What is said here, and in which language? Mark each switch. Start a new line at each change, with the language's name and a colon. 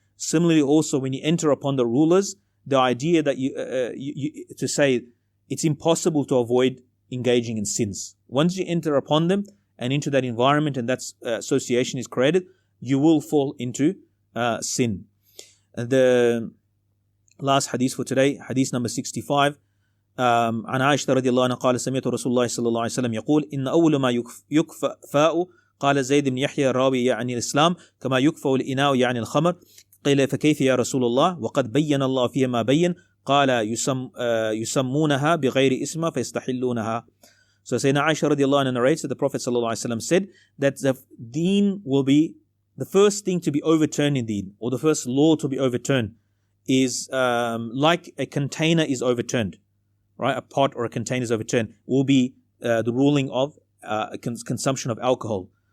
English: Similarly also when you enter upon the rulers, the idea that to say it's impossible to avoid engaging in sins. Once you enter upon them and into that environment and that association is created, you will fall into sin. The last hadith for today, hadith number 65.
Arabic: عن عائشة رضي الله عنها قال سمعت رسول الله صلى الله عليه وسلم يقول إن أول ما يكفأ قال زيد بن يحيى الراوي يعني الإسلام كما يكفأ الإناء يعني الخمر قيل فكيف يا رسول الله وقد بين الله فيها ما بين قال يسمونها بغير اسم فيستحلونها.
English: So Sayyidina Aisha radiallahu anha narrates that the Prophet sallallahu alaihi wasallam said that the deen will be the first thing to be overturned in deen, or the first law to be overturned is like a container is overturned, right? A pot or a container is overturned, will be the ruling of consumption of alcohol.